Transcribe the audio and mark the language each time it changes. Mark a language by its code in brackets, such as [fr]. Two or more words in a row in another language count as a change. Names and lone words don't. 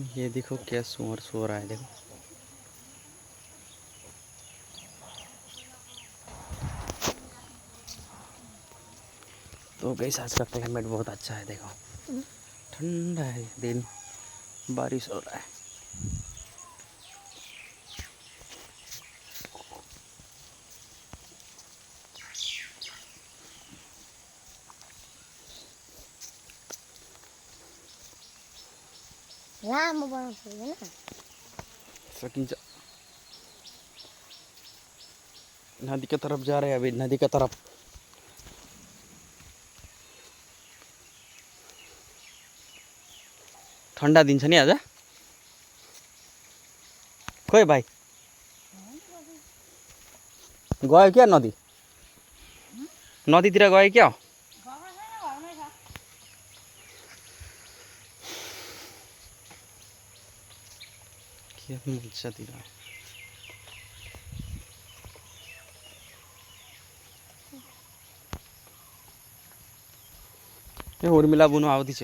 [hi] ये देखो क्या सुअर सो रहा है, देखो। तो गाइस आज का क्लाइमेट बहुत अच्छा है, देखो ठंडा है दिन, बारिश हो रहा है। [ne] लामो बनाउँछु हैन सकिन्छ। [hi] नदी की तरफ जा रहे हैं अभी, नदी की तरफ। ठंडा दिन [ne] छ नि आज। खोइ भाइ गयो क्या नदी? नदीतिर गयो क्या? के मजातिर ए उर्मिला बुनु आउँदैछ।